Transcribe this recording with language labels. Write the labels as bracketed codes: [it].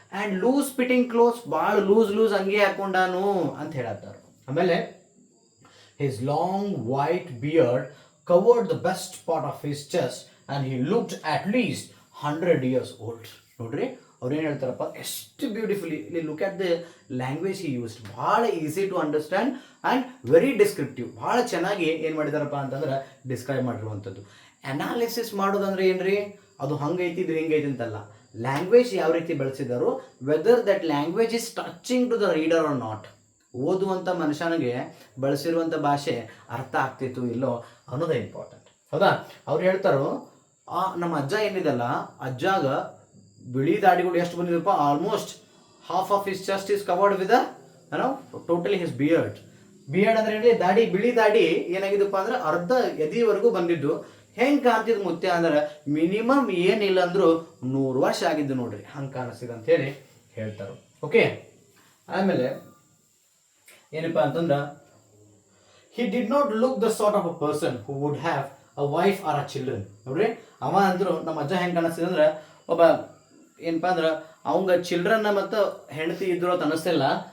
[en] and loose fitting clothes, [kn] ಭಾಳ loose ಅಂಗಿ ಹಾಕೊಂಡಾನು ಅಂತ ಹೇಳತ್ತಾರು. ಆಮೇಲೆ, [en] His long white beard covered the best part of his chest and he looked at least 100 years old. [kn] ನೋಡ್ರಿ, ಅವ್ರೇನು ಹೇಳ್ತಾರಪ್ಪ, ಎಷ್ಟು [en] Beautifully look at the language he used. [kn] ಭಾಳ [en] Easy to understand and very descriptive. [kn] ಭಾಳ ಚೆನ್ನಾಗಿ ಏನು ಮಾಡಿದಾರಪ್ಪ ಅಂತಂದ್ರೆ describe ಮಾಡಿರುವಂಥದ್ದು. Analysis ಮಾಡೋದಂದ್ರೆ ಏನ್ರಿ? ಅದು ಹಂಗೈತಿ ಇದು ಹಿಂಗೈತಿ ಅಂತಲ್ಲ. ಲ್ಯಾಂಗ್ವೇಜ್ ಯಾವ ರೀತಿ ಬೆಳೆಸಿದಾರೋ, [en] Whether that language is touching to the reader or not. [kn] ಓದುವಂಥ ಮನುಷ್ಯನಿಗೆ ಬಳಸಿರುವಂಥ ಭಾಷೆ ಅರ್ಥ ಆಗ್ತಿತ್ತು ಇಲ್ಲೋ ಅನ್ನೋದೇ ಇಂಪಾರ್ಟೆಂಟ್. ಹೌದಾ? ಅವ್ರು ಹೇಳ್ತಾರೋ, ನಮ್ಮ ಅಜ್ಜ ಏನಿದೆಲ್ಲ, ಅಜ್ಜಾಗ ಬಿಳಿ ದಾಡಿಗಳು ಎಷ್ಟು ಬಂದಿದಪ್ಪ? [en] almost half of his chest is covered with totally his beard [kn] ಅಂದ್ರೆ ಹೇಳಿ ದಾಡಿ, ಬಿಳಿ ದಾಡಿ ಏನಾಗಿದಪ್ಪ ಅಂದ್ರೆ ಅರ್ಧ ಎದಿವರೆಗೂ ಬಂದಿದ್ದು. ಹೆಂಗೆ ಕಾಣ್ತಿದ್ ಮುತ್ಯ ಅಂದ್ರೆ, ಮಿನಿಮಮ್ ಏನಿಲ್ಲ ಅಂದ್ರು 100 ವರ್ಷ ಆಗಿದ್ದು ನೋಡ್ರಿ, ಹಂಗೆ ಕಾಣಿಸ್ತಿದೆ ಅಂತ ಹೇಳಿ ಹೇಳ್ತಾರೆ. ಓಕೆ, ಆಮೇಲೆ ಏನಪ್ಪಾ ಅಂತಂದ್ರೆ, [en] he did not look the sort of a person who would have a wife or a children. [kn] ನೋಡ್ರಿ, ಅವ ಅಂದ್ರು ನಮ್ಮ ಅಜ್ಜ ಹೆಂಗೆ ಕಾಣಿಸ್ತಿದೆ ಅಂದ್ರೆ, ಒಬ್ಬ ಏನಪ್ಪಾ ಅಂದ್ರೆ ಅವಂಗ ಚಿಲ್ಡ್ರನ್ನ ಮತ್ತು ಹೆಂಡತಿ ಇದ್ರು ಅಂತ ಅನಿಸ್ತಿಲ್ಲ.